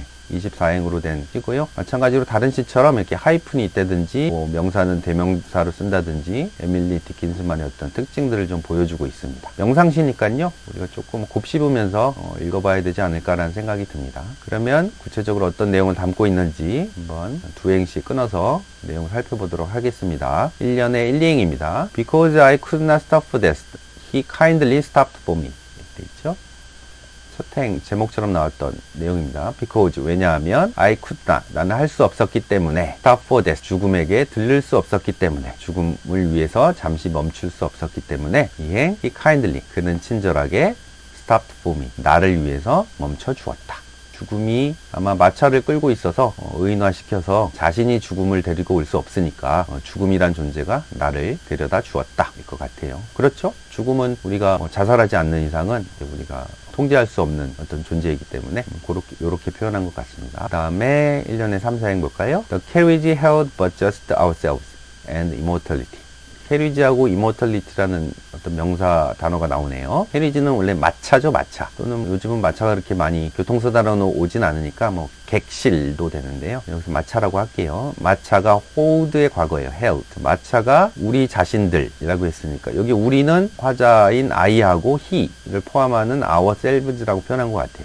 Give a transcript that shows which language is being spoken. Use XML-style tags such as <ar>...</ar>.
<ko>24행으로 된 시고요. 마찬가지로 다른 시처럼 이렇게 하이픈이 있다든지 명사는 대명사로 쓴다든지 에밀리 디킨슨만의 어떤 특징들을 좀 보여주고 있습니다. 명상시니까요. 우리가 조금 곱씹으면서 읽어봐야 되지 않을까라는 생각이 듭니다. 그러면 구체적으로 어떤 내용을 담고 있는지 한번 두 행씩 끊어서 내용을 살펴보도록 하겠습니다. 1년의 1, 2행입니다.</ko> <en>Because I could not stop for that, he kindly stopped for me.</en> <ko>이렇게 있죠. 첫행 제목처럼 나왔던 내용입니다. Because 왜냐하면</ko> <en>I could not</en> <ko>나는 할 수 없었기 때문에</ko> <en>stop for death</en> <ko>죽음에게 들를 수 없었기 때문에 죽음을 위해서 잠시 멈출 수 없었기 때문에 이행</ko> <en>he kindly</en> <ko>그는 친절하게</ko> <en>stopped for me</en> <ko>나를 위해서 멈춰 주었다. 죽음이 아마 마차를 끌고 있어서 의인화시켜서 자신이 죽음을 데리고 올 수 없으니까 죽음이란 존재가 나를 데려다 주었다 일 것 같아요. 그렇죠? 죽음은 우리가 자살하지 않는 이상은 우리가 통제할 수 없는 어떤 존재이기 때문에 이렇게 표현한 것 같습니다. 그 다음에 1년에 3, 4행 볼까요?</ko> <en>The carriage held but just ourselves and immortality.</en> <ko>캐리지하고 이모털리티라는 어떤 명사 단어가 나오네요. 캐리지는 원래 마차죠, 마차. 또는 요즘은 마차가 그렇게 많이 교통수 단어로 오진 않으니까 뭐 객실도 되는데요. 여기서 마차라고 할게요. 마차가 hold의 과거예요.</ko> <en>held.</en> <ko>마차가 우리 자신들이라고 했으니까 여기 우리는 화자인 I하고 he를 포함하는 ourselves라고 표현한 것 같아요.</ko>